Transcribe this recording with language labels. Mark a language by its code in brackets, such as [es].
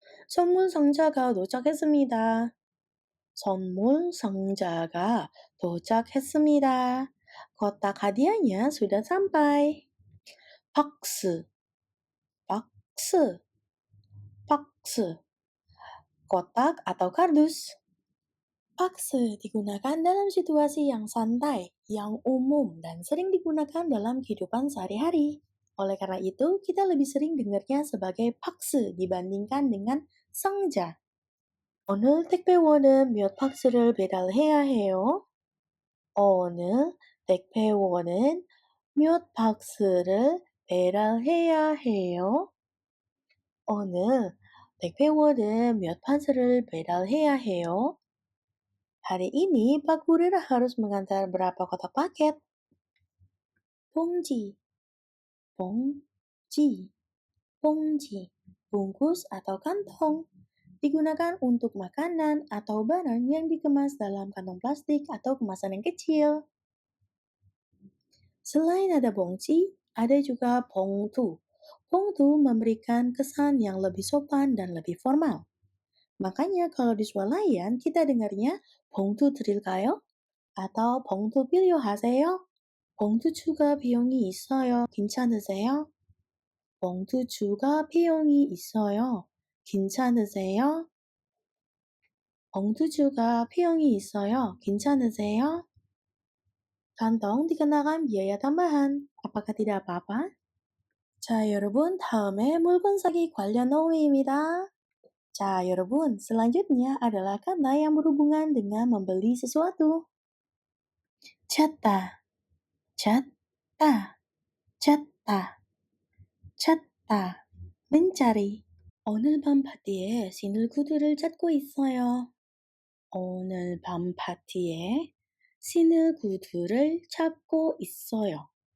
[ko] 선물 상자가 도착했습니다. 선물 상자가 도착했습니다. [id] kotak hadiahnya sudah sampai. 박스, 박스, 박스, kotak atau kardus. Pakse digunakan dalam situasi yang santai, yang umum, dan sering digunakan dalam kehidupan sehari-hari. Oleh karena itu, kita lebih sering dengarnya sebagai pakse dibandingkan dengan 상자. [ko] 오늘 택배원은 몇 박스를 배달해야 해요? 오늘 택배원은 몇 박스를 배달해야 해요? 오늘 택배원은 몇 박스를 배달해야 해요? [id] Hari ini Pak Kurir harus mengantar berapa kotak paket? 봉지, 봉지, 봉지, bungkus atau kantong. Digunakan untuk makanan atau barang yang dikemas dalam kantong plastik atau kemasan yang kecil. Selain ada 봉지, ada juga 봉투. 봉투 memberikan kesan yang lebih sopan dan lebih formal. Makanya kalau di swalayan kita dengarnya [ko] 봉투 드릴까요? atau 봉투 필요하세요? 봉투 추가 비용이 있어요. 괜찮으세요? 봉투 추가 비용이 있어요. 괜찮으세요? 봉투 추가 비용이 있어요. 괜찮으세요? [id] kantong dikenakan biaya tambahan. Apakah tidak apa-apa? [ko] 자, 여러분, 다음에 물건 사기 관련 어휘입니다. 자, 여러분, [id] selanjutnya adalah kata yang berhubungan dengan membeli sesuatu. [ko] 찾다, 찾다, 찾다, 찾다, mencari. 오늘 밤 파티에 신을 구두를 찾고 있어요. 오늘 밤 파티에 신을 구두를 찾고 있어요.